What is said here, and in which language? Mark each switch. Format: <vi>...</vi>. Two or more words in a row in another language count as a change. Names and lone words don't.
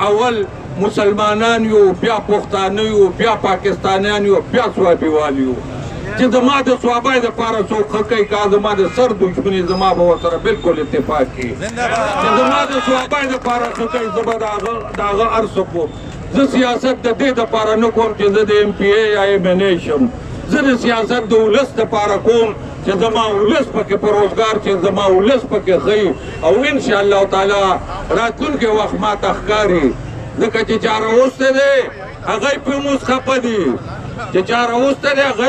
<ps>اول مسلمانان یو بیا پښتانه یو بیا پاکستانیان یو بیا صوابیوال یو چې زما د صوابۍ دپاره څوک ښه کوي که زما د سر دښمني زما به ورسره بلکل اتفاق کوي چې زما د صوابۍ دپاره ښه کوي زه به د هغه هر څه کوم زه سیاست د دې دپاره نه کوم چې زه د ایم پی ای یا ایم این ای شم زه د سیاست د ولس دپاره کوم چې زما ولس پکې په روزګار چې زما ولس پکې ښي او انشاءالله تعالی راتلونکي وخت ماته ښکاري ځکه چې چا راوستی دی هغه یې پرې اوس خفه دي چې چا راوستی دی هغه</ps>